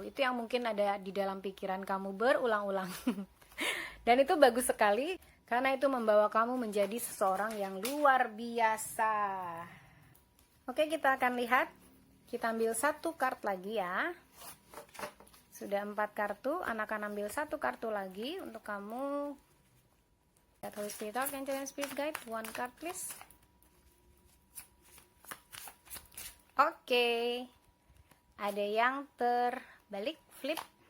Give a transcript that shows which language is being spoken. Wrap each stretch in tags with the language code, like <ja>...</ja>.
<id>Itu yang mungkin ada di dalam pikiran kamu berulang-ulang. Dan itu bagus sekali karena itu membawa kamu menjadi seseorang yang luar biasa. Oke, kita akan lihat. Kita ambil 1 kartu lagi, ya. Sudah 4 kartu, Anak akan ambil 1 kartu lagi untuk kamu.</id> <en>God, Holy Spirit, Archangel, and Spirit Guide, 1 card please.</en> <id>Oke, ada yang terbalik, flip.</id>